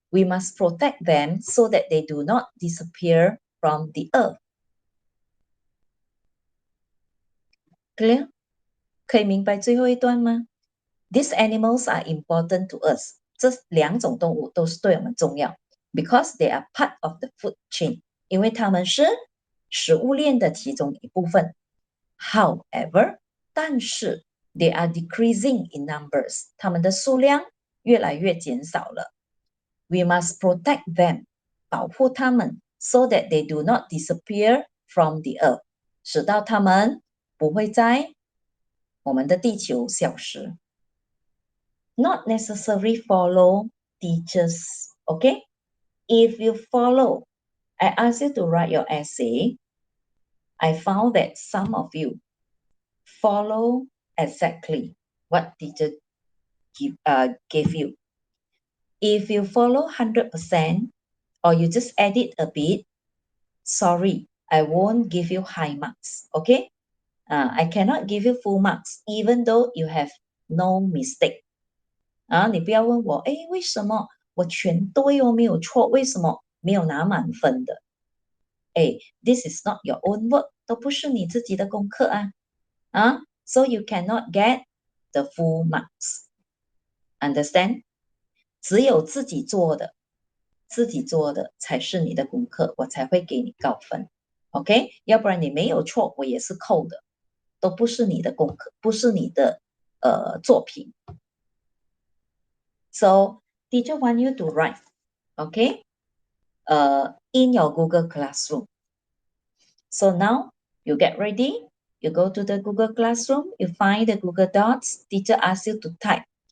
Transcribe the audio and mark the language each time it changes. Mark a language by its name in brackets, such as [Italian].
[English] We must protect them so that they do not disappear from the earth. Clear? [Chinese] 可以明白最后一段吗？ [English] These animals are important to us. [Chinese] 这2种动物都是对我们重要 [English] because they are part of the food chain. [Chinese] 因为它们是食物链的其中一部分。 [English] However, [Chinese] 但是 [English] they are decreasing in numbers. [Chinese] 它们的数量越来越减少了。 [English] We must protect them. [Chinese] 保护它们 [English] so that they do not disappear from the earth. [Chinese] 使到它们不会在我们的地球消失。 [English] Not necessarily follow teachers, okay? If you follow, I ask you to write your essay. I found that some of you follow exactly what teacher gave you. If you follow 100% or you just edit a bit, sorry, I won't give you high marks. Okay? I cannot give you full marks, even though you have no mistake. [Chinese] 你不要问我，诶，为什么我全对哦，没有错？为什么没有拿满分的？诶， [English] this is not your own work， [Chinese] 都不是你自己的功课啊。 [English] So you cannot get the full marks. Understand？ [Chinese] 只有自己做的才是你的功课，我才会给你高分。 [English] OK？ [Chinese] 要不然你没有错，我也是扣的，都不是你的功课，不是你的作品。 [English] So teacher want you to write, okay? In your Google Classroom. So now you get ready. You go to the Google Classroom. You find the Google Docs. Teacher asks you to type.